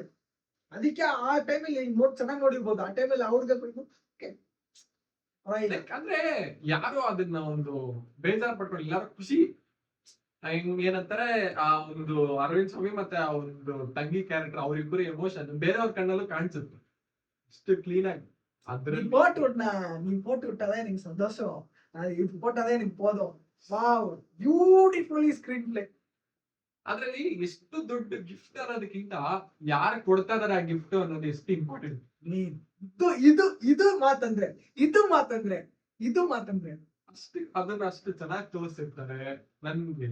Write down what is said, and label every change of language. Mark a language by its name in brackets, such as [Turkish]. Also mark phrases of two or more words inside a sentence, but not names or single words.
[Kannada] ಅದಕ್ಕೆ ಆ ಟೈಮಲ್ಲಿ ಚೆನ್ನಾಗಿ ನೋಡಿರ್ಬೋದು. ಆ ಟೈಮಲ್ಲಿ ಅವ್ರಿಗೆ ಅಂದ್ರೆ ಯಾರು ಅದನ್ನ ಒಂದು ಬೇಜಾರ್ ಪಟ್ಕೊಂಡು ಎಲ್ಲಾರು ಖುಷಿ ಏನಂತಾರೆ ಆ ಒಂದು ಅರವಿಂದ್ ಸ್ವಾಮಿ ಮತ್ತೆ ಆ ಒಂದು ತಂಗಿ ಕ್ಯಾರೆಕ್ಟರ್ ಅವರಿಬ್ಬರು ಎಮೋಷನ್ ಬೇರೆಯವ್ರ ಕಣ್ಣಲ್ಲೂ ಕಾಣಿಸುತ್ತೆ ಅಷ್ಟು ಕ್ಲೀನ್ ಆಗಿ. அದ್ರಲ್ಲಿ [Tamil] நீ போட்டு விட்டாதான் எனக்கு சந்தோஷம். இது போட்டாதான் எனக்கு போதும். வாவ், [English] beautifully screen play. [Kannada] ಅದ್ರಲ್ಲಿ ಎಷ್ಟು ದೊಡ್ಡ ಗಿಫ್ಟ್ ಅನ್ನೋದಕ್ಕಿಂತ ಯಾರು ಕೊಡ್ತಾ ಇದಾರೆ ಆ ಗಿಫ್ಟ್ ಅನ್ನೋದು ಎಷ್ಟು ಇಂಪಾರ್ಟೆಂಟ್. ಇದು ಮಾತಂದ್ರೆ ಅಷ್ಟು ಅದನ್ನ ಅಷ್ಟು ಚೆನ್ನಾಗಿ ತೋರಿಸಿರ್ತಾರೆ ನನ್ಗೆ.